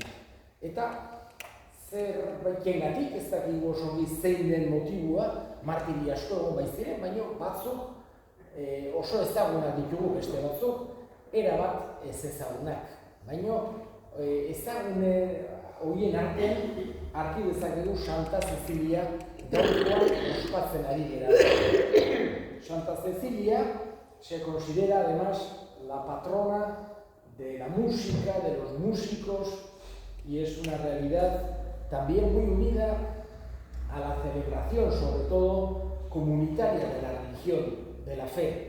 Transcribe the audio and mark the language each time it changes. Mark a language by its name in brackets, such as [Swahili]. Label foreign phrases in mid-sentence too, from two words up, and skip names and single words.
[Basque] Eta zerbaitengatik ez dakigu osongi zein den motibua, martiri asko egon baiziren, baina batzuk oso ezagunak ditugu beste batzuk, erabat ez ezagunak. Baina ezagun horien artean hartu dezakegu Santa Cecilia gaurkoan ospatzen ari gara. [Spanish] Santa Cecilia se considera además la patrona de la música, de los músicos, y es una realidad también muy unida a la celebración, sobre todo comunitaria, de la religión, de la fe.